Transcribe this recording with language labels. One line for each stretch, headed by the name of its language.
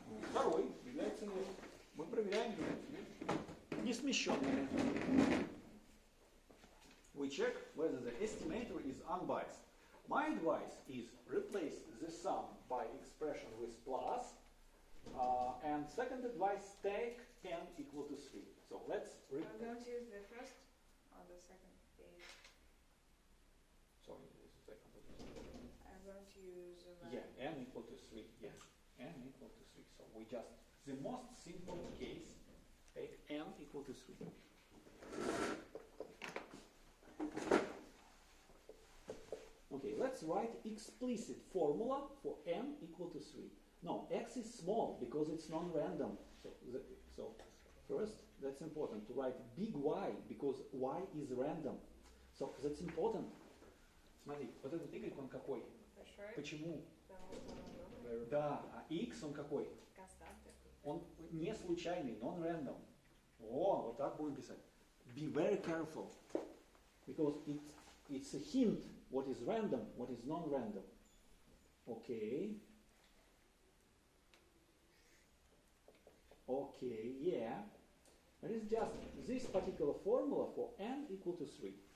Russian: Второй является мы проверяем несмещенными.
English: We check whether the estimator is unbiased. My advice is replace the sum by expression with plus, and second advice, take n equal to 3. So let's I'm going to use the first or the second page. Sorry, this is second. I'm going to use Yeah, n equal to 3. Yes, n equal to 3. So we just, the most simple case, take n equal to 3. Okay, let's write explicit formula for n equal to 3. No, x is small because it's non-random. So first, that's important to write big Y because Y is random. So that's important.
Russian: Смотри, вот этот y он какой? Большой. Почему? Потому Да, а x он какой? константы. Он не случайный,
English: non-random.
Russian: О, вот так будем писать.
English: Be very careful, because it's a hint what is random, what is non-random. Okay. Okay, yeah. And it's just this particular formula for n equal to 3.